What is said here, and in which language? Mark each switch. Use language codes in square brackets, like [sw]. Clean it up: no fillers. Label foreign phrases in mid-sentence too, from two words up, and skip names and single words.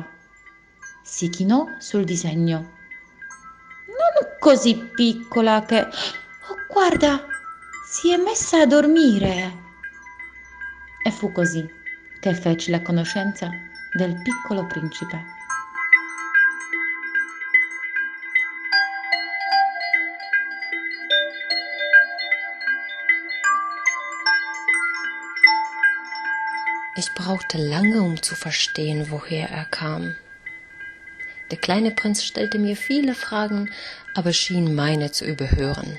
[it] Si chinò sul disegno. Non così piccola che... Oh, guarda, si è messa a dormire. E fu così che feci la conoscenza del piccolo principe. [de] Ich brauchte lange, um zu verstehen, woher er kam. Der kleine Prinz stellte mir viele Fragen, aber schien meine zu überhören.